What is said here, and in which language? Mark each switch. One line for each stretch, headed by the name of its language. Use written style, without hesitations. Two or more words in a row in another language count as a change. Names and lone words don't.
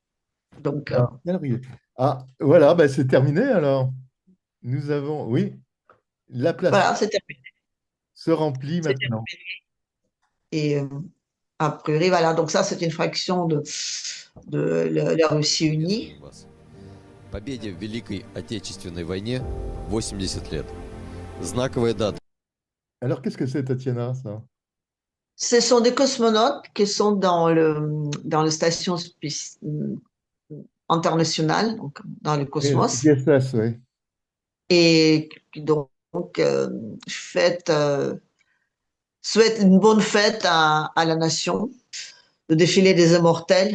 French: Alors, quelle rigueur. Ah, voilà, ben, c'est terminé alors. Nous avons, oui, la place Voilà, c'est terminé. se remplit C'est maintenant. terminé. Et a priori, voilà, donc ça, c'est une fraction de la Russie unie.
Russian: Приветствуем вас. Победе в Великой Отечественной войне 80 лет. Знаковая дата.
French: Alors, qu'est-ce que c'est, Tatiana, ça? Ce sont des cosmonautes qui sont dans le station internationale, donc dans le Et cosmos, l'ISS, oui. et qui donc fête, souhaite une bonne fête à la nation, le défilé des immortels.